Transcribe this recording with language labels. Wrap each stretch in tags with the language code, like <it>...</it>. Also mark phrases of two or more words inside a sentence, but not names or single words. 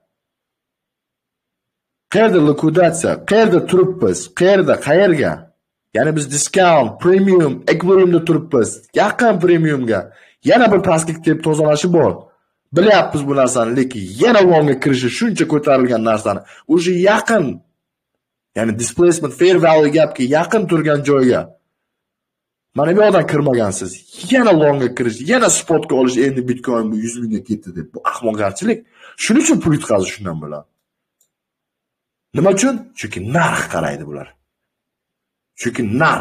<uz>Qayerda liquidatsiya? Qayerda turibmiz? Qayerga? Ya'ni biz</uz> <en>discount, premium,</en> <uz>equilibriumda turibmiz. Yaqin premiumga. Yana bir pastga deb tozalashi bor. Bilyapmiz bu narsani, lekin yana longga kirishi shuncha ko'tarilgan narsani o'sha yaqin, ya'ni</uz> <en>displacement fair value</en> <uz>gapga yaqin turgan joyga mana bu yoqdan kirmagansiz. Yana longga kirish, yana spotga olish, endi Bitcoin bu 100 mingga ketdi deb. Bu ahmoqgarchilik. Shuning uchun pul yutqazish shundan bo'ladi. Nima uchun? Chunki narx qaraydi bular. Chunki narx.</uz>